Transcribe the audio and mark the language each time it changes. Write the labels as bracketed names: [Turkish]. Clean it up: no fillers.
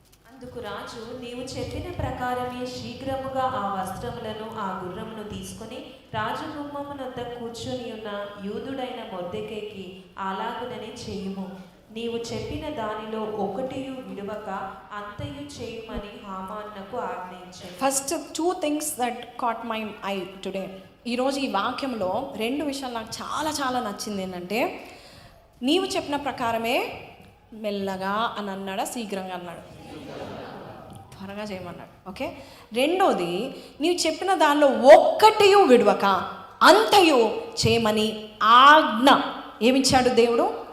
[Telugu] అందుకు రాజు, నీవు చెప్పిన ప్రకారమే శీఘ్రముగా ఆ వస్త్రములను ఆ గుర్రమును తీసుకొని రాజగుమ్మమునొద్ద కూర్చొని ఉన్న యూదుడైన మొర్దెకైకి అలాగునని చేయుము. నీవు చెప్పిన దానిలో ఒకటియు విడువక అంతయు చేయమని హామానునకు ఆజ్ఞయించాడు. [English] First 2 things that caught my eye today. [Telugu] ఈరోజు ఈ వాక్యంలో 2 విషయాలు నాకు చాలా చాలా నచ్చింది. ఏంటంటే నీవు చెప్పిన ప్రకారమే, మెల్లగా అని అన్నాడా, శీఘ్రంగా అన్నాడు? త్వరగా చేయమన్నాడు. ఓకే. రెండోది, నీవు చెప్పిన దానిలో ఒక్కటియు విడవక అంతయు చేయమని ఆజ్ఞ ఏమిచ్చాడు దేవుడు?